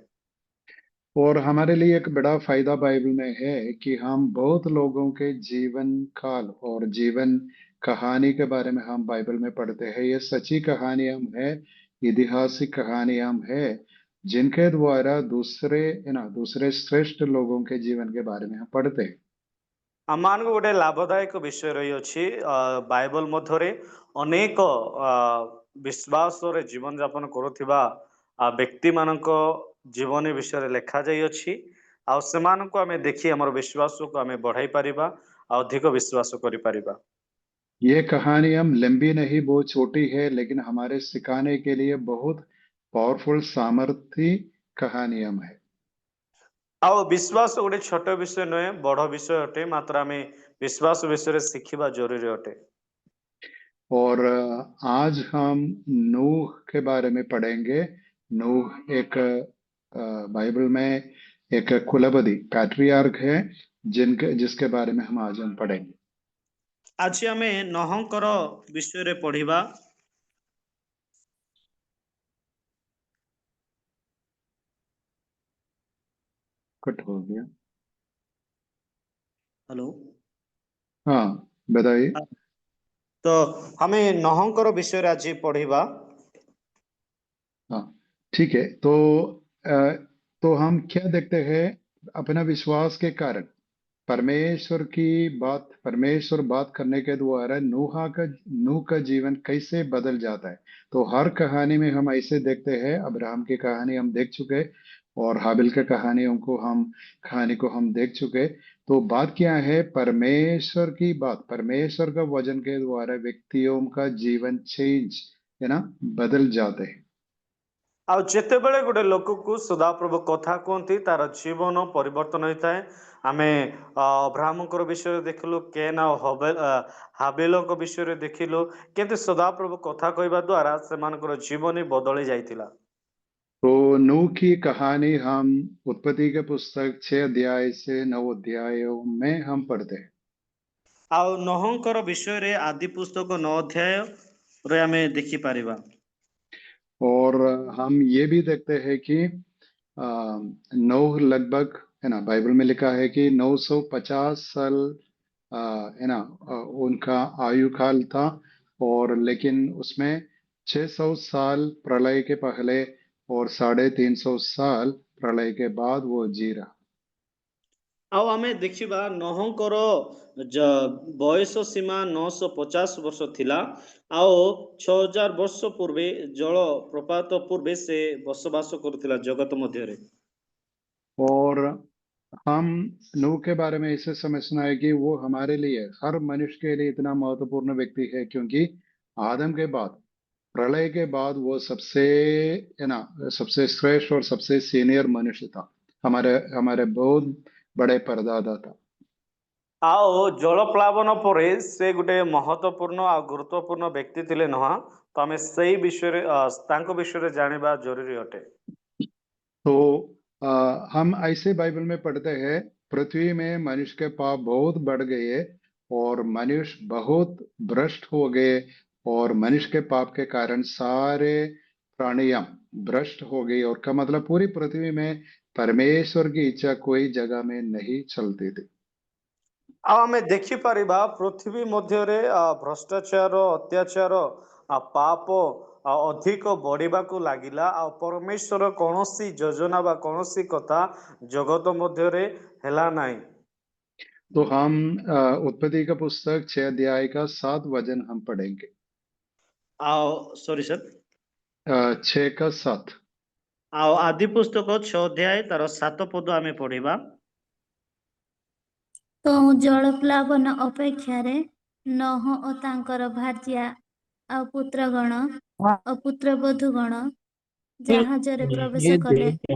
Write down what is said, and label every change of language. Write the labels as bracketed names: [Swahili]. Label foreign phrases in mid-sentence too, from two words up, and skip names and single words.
[Hindi] और हमारे लिए एक बड़ा फायदा बाइबल में है कि हम बहुत लोगों के जीवन काल और जीवन कहानी के बारे में हम बाइबल में पढ़ते हैं। ये सच्ची कहानी हम है, ऐतिहासिक कहानी हम है, जिनके द्वारा दूसरे दूसरे श्रेष्ठ लोगों के जीवन के बारे में हम पढ़ते हैं। [Odia] ଆମମାନଙ୍କୁ ଗୋଟେ ଲାଭଦାୟକ ବିଷୟ ରହିଅଛି ବାଇବଲ ମଧ୍ୟରେ ଅନେକ ବିଶ୍ୱାସରେ ଜୀବନ ଯାପନ କରୁଥିବା ବ୍ୟକ୍ତିମାନଙ୍କ ଜୀବନୀ ବିଷୟରେ ଲେଖାଯାଇଅଛି। ଆଉ ସେମାନଙ୍କୁ ଆମେ ଦେଖି ଆମର ବିଶ୍ୱାସକୁ ଆମେ ବଢ଼ାଇ ପାରିବା ଆଉ ଅଧିକ ବିଶ୍ୱାସ କରିପାରିବା। [Hindi] ये कहानी हम लंबी नहीं, बहुत छोटी है, लेकिन हमारे सिखाने के लिए बहुत पावरफुल सामर्थी कहानी हम है। [Odia] ଆଉ ବିଶ୍ୱାସ ଗୋଟେ ଛୋଟ ବିଷୟ ନୁହେଁ, ବଡ଼ ବିଷୟ ଅଟେ। ମାତ୍ର ଆମେ ବିଶ୍ୱାସ ବିଷୟରେ ଶିଖିବା ଜରୁରୀ ଅଟେ। [Hindi] और आज हम नूह के बारे में पढ़ेंगे। नूह एक बाइबल में एक कुलपति पैट्रियार्क है, जिसके बारे में आज हम पढ़ेंगे। [Odia] ଆଜି ଆମେ ନହଙ୍କର ବିଷୟରେ ପଢିବା। [Hindi] कट हो गया। हेलो, हाँ, बताइए। [Odia] तो ଆମେ ନହଙ୍କର ବିଷୟରେ ଆଜି ପଢିବା। [Hindi] हाँ, ठीक है। तो हम क्या देखते हैं? अपना विश्वास के कारण परमेश्वर बात करने के द्वारा नूह का जीवन कैसे बदल जाता है। तो हर कहानी में हम ऐसे देखते हैं। अब्राहम की कहानी हम देख चुके, और हाबिल की कहानी को हम देख चुके। तो बात क्या है? परमेश्वर का वचन के द्वारा व्यक्तियों का जीवन चेंज बदल जाते हैं। [Odia] ଆଉ ଯେତେବେଳେ ଗୋଟେ ଲୋକକୁ ସଦାପ୍ରଭୁ କଥା କୁହନ୍ତି ତାର ଜୀବନ ପରିବର୍ତ୍ତନ ହୋଇଥାଏ। ଆମେ ଅବ୍ରାହ୍ମଙ୍କର ବିଷୟରେ ଦେଖିଲୁ, କେନ୍ ଆଉ ହାବେଲଙ୍କ ବିଷୟରେ ଦେଖିଲୁ, କିନ୍ତୁ ସଦାପ୍ରଭୁ କଥା କହିବା ଦ୍ୱାରା ସେମାନଙ୍କର ଜୀବନ ବଦଳି ଯାଇଥିଲା। [Hindi] तो नूह की कहानी हम उत्पत्ति के पुस्तक 6 अध्याय से 9 अध्यायों में हम पढ़ते हैं। [Odia] ଆଉ ନହଙ୍କର ବିଷୟରେ ଆଦି ପୁସ୍ତକ 9 ଅଧ୍ୟାୟରେ ଆମେ ଦେଖିପାରିବା। [Hindi] और हम ये भी देखते हैं कि नूह लगभग बाइबल में लिखा है कि 950 साल उनका आयु काल था। और लेकिन उसमें 600 साल प्रलय के पहले और 350 साल प्रलय के बाद वो जी रहा। [Odia] ଆଉ ଆମେ ଦେଖିବା ନହଙ୍କର ବୟସ ସୀମା 950 ବର୍ଷ ଥିଲା। ଆଉ 6000 ବର୍ଷ ପୂର୍ବେ ଜଳ ପ୍ରପାତ ପୂର୍ବେ ସେ ବସବାସ କରୁଥିଲା ଜଗତ ମଧ୍ୟରେ। [Hindi] और हम नूह के बारे में इसे समझना है कि वो हमारे लिए, हर मनुष्य के लिए इतना महत्वपूर्ण व्यक्ति है, क्योंकि आदम के बाद, प्रलय के बाद वो सबसे श्रेष्ठ और सबसे सीनियर मनुष्य था। हमारे हमारे बहुत बड़े परदादा था। [Odia] ଆଉ ଜଳ ପ୍ଲାବନ ପରେ ସେ ଗୋଟେ ମହତ୍ୱପୂର୍ଣ୍ଣ ଆଉ ଗୁରୁତ୍ୱପୂର୍ଣ୍ଣ ବ୍ୟକ୍ତି ଥିଲେ ନୁହଁ। ତ ଆମେ ସେଇ ବିଷୟରେ ତାଙ୍କ ବିଷୟରେ ଜାଣିବା ଜରୁରୀ ଅଟେ। [Hindi] तो हम ऐसे बाइबल में पढ़ते हैं, पृथ्वी में मनुष्य के पाप बहुत बढ़ गए और मनुष्य बहुत भ्रष्ट हो गए। और मनुष्य के पाप के कारण सारे प्राणियां भ्रष्ट हो गई। और का मतलब पूरी पृथ्वी में परमेश्वर की इच्छा कोई जगह में नहीं चलती थी। [Odia] ଆଉ ଆମେ ଦେଖିପାରିବା ପୃଥିବୀ ମଧ୍ୟରେ ଭ୍ରଷ୍ଟାଚାର, ଅତ୍ୟାଚାର, ପାପ ଅଧିକ ବଢିବାକୁ ଲାଗିଲା। ଆଉ ପରମେଶ୍ୱର କୌଣସି ଯୋଜନା ବା କୌଣସି କଥା ଜଗତ ମଧ୍ୟରେ ହେଲା ନାହିଁ। [Hindi] तो हम उत्पत्ति का पुस्तक 6 अध्याय का 7 वचन हम पढ़ेंगे। [Odia] ଆଉ [English] sorry sir, [Hindi] 6 का 7। [Odia] ଆଉ ଆଦି ପୁସ୍ତକ 6 ଅଧ୍ୟାୟ ତାର 7 ପଦ ଆମେ ପଢିବା। ତ ଜଳପ୍ଲାବନ ଅପେକ୍ଷାରେ ନହ ଓ ତାଙ୍କର ଭାର୍ଯ୍ୟା ଆଉ ପୁତ୍ରଗଣ ଓ ପୁତ୍ରବଧୂଗଣ ଜାହାଜରେ ପ୍ରବେଶ କଲେ।